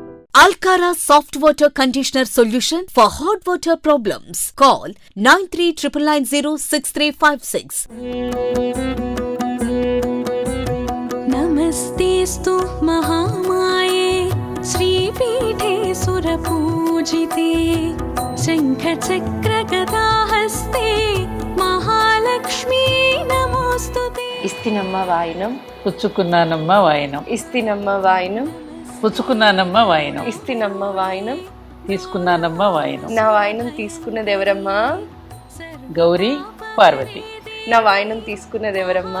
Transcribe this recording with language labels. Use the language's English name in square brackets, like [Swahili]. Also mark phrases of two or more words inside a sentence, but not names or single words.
[English] Alcara Soft Water Conditioner Solution for hot water problems. Call 9399906356. [Sanskrit] नमस्तेस्तु महामाये श्रीपीठे सुरपूजिते शङ्खचक्रगदाहस्ते महालक्ष्मी नमोस्तुते। [Telugu] ఇస్తినమ్మ వాయినం పుచ్చుకున్నానమ్మ వాయనం, ఇస్తినమ్మ వాయినం పుచ్చుకున్నానమ్మ వాయనం, ఇస్తినమ్మ వాయినం. తీసుకున్నానమ్మ వాయనం. నా వాయినం తీసుకున్నది ఎవరమ్మా? గౌరీ పార్వతి, నా వాయినం తీసుకున్నది ఎవరమ్మా?